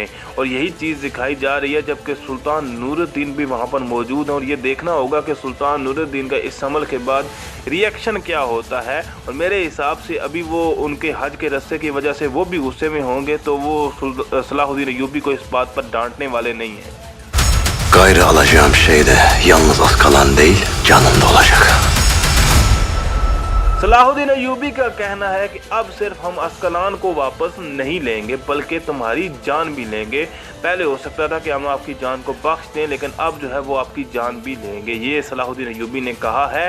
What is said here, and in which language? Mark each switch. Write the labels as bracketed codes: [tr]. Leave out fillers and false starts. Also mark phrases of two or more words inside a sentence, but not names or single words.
[hi] और यही चीज़ दिखाई जा रही है, जबकि सुल्तान नूरुद्दीन भी वहाँ पर मौजूद है। और ये देखना होगा कि सुल्तान नूरुद्दीन का इस हमल के बाद रिएक्शन क्या होता है। और मेरे हिसाब से अभी वो उनके हज के रास्ते की वजह से वो भी गुस्से में होंगे, तो वो सलाहुद्दीन अय्यूबी को इस बात पर डांटने वाले नहीं हैं। [tr] Gayrı alacağım şey de yalnız Askalan değil, canım da olacak. [hi] सलाहुद्दीन अय्यूबी का कहना है कि अब सिर्फ हम अस्कलान को वापस नहीं लेंगे बल्कि तुम्हारी जान भी लेंगे। पहले हो सकता था कि हम आपकी जान को बख्श दें, लेकिन अब जो है वो आपकी जान भी लेंगे, ये सलाहुद्दीन अय्यूबी ने कहा है।